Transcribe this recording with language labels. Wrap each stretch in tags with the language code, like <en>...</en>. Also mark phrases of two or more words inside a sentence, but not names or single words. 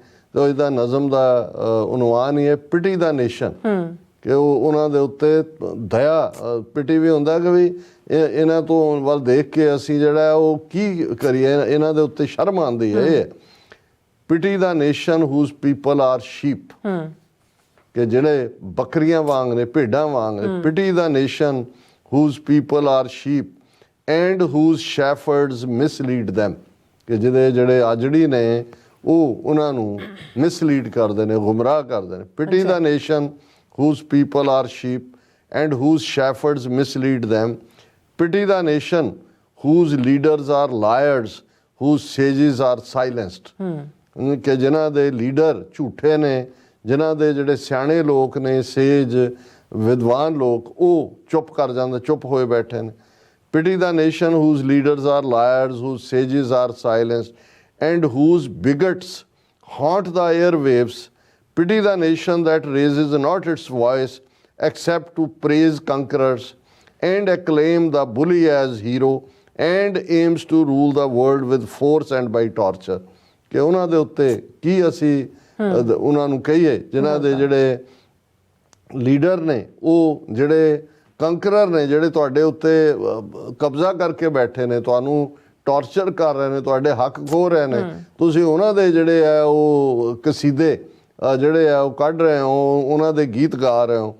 <pa>ਤੇ ਇਹਦਾ ਨਜ਼ਮ ਦਾ ਉਨਵਾਨ ਹੀ ਹੈ</pa> <en>Pity the nation,</en> <pa>ਕਿ ਉਹ ਉਹਨਾਂ ਦੇ ਉੱਤੇ ਦਇਆ, ਪਿਟੀ ਵੀ ਹੁੰਦਾ ਕਿ ਵੀ ਇਹਨਾਂ ਤੋਂ ਵੱਲ ਦੇਖ ਕੇ ਅਸੀਂ ਜਿਹੜਾ ਉਹ ਕੀ ਕਰੀਏ, ਇਹਨਾਂ ਦੇ ਉੱਤੇ ਸ਼ਰਮ ਆਉਂਦੀ ਹੈ। ਇਹ</pa> <en>Pity the nation whose people are sheep,</en> <pa>ਕਿ ਜਿਹੜੇ ਬੱਕਰੀਆਂ ਵਾਂਗ ਨੇ, ਭੇਡਾਂ ਵਾਂਗ ਨੇ।</pa> <en>Pity the nation whose people are sheep and whose shepherds mislead them।</en> <pa>ਕਿ ਜਿਹਦੇ ਜਿਹੜੇ ਆਜੜੀ ਨੇ ਉਹ ਉਹਨਾਂ ਨੂੰ ਮਿਸਲੀਡ ਕਰਦੇ ਨੇ, ਗੁੰਮਰਾਹ ਕਰਦੇ ਨੇ।</pa> <en>Pity the nation whose people are sheep and whose shepherds mislead them. Pity the nation whose leaders are liars, whose sages are silenced.</en> <pa>ਕਿ ਜਿਨ੍ਹਾਂ ਦੇ ਲੀਡਰ ਝੂਠੇ ਨੇ, ਜਿਨ੍ਹਾਂ ਦੇ ਜਿਹੜੇ ਸਿਆਣੇ ਲੋਕ ਨੇ, ਸੇਜ ਵਿਦਵਾਨ ਲੋਕ, ਉਹ ਚੁੱਪ ਕਰ ਜਾਂਦੇ, ਚੁੱਪ ਹੋਏ ਬੈਠੇ ਨੇ।</pa> <en>Pity the nation whose leaders are liars, whose sages are silenced, and whose bigots haunt the airwaves. Pity the nation that raises not its voice except to praise conquerors and acclaim the bully as hero and aims to rule the world with force and by torture.</en> <pa>ਕਿ ਉਹਨਾਂ ਦੇ ਉੱਤੇ ਕੀ ਅਸੀਂ ਉਹਨਾਂ ਨੂੰ ਕਹੀਏ, ਜਿਨ੍ਹਾਂ ਦੇ ਜਿਹੜੇ ਲੀਡਰ ਨੇ, ਉਹ ਜਿਹੜੇ ਕੰਕਰਰ ਨੇ, ਜਿਹੜੇ ਤੁਹਾਡੇ ਉੱਤੇ ਕਬਜ਼ਾ ਕਰਕੇ ਬੈਠੇ ਨੇ, ਤੁਹਾਨੂੰ ਟੌਰਚਰ ਕਰ ਰਹੇ ਨੇ, ਤੁਹਾਡੇ ਹੱਕ ਖੋਹ ਰਹੇ ਨੇ, ਤੁਸੀਂ ਉਹਨਾਂ ਦੇ ਜਿਹੜੇ ਆ ਉਹ ਕਸੀਦੇ ਜਿਹੜੇ ਆ ਉਹ ਕੱਢ ਰਹੇ ਹੋ, ਉਹਨਾਂ ਦੇ ਗੀਤ ਗਾ ਰਹੇ ਹੋ।</pa>